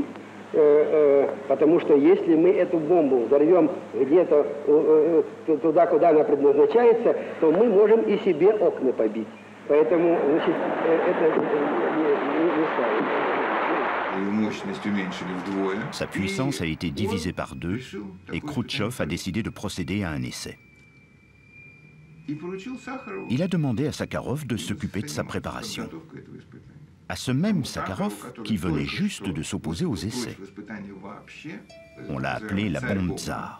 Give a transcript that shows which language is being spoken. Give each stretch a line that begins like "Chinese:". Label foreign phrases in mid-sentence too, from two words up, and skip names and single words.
Russian: Потому что если мы эту бомбу взорвем где-то туда, куда она предназначается, то мы можем и себе окна побить. Поэтому, значит, это не ставится.
French: Sa puissance a été divisée par deux et Khrouchtchev a décidé de procéder à un essai. Il a demandé à Sakharov de s'occuper de sa préparation. À ce même Sakharov qui venait juste de s'opposer aux essais. On l'a appelée la bombe tsar.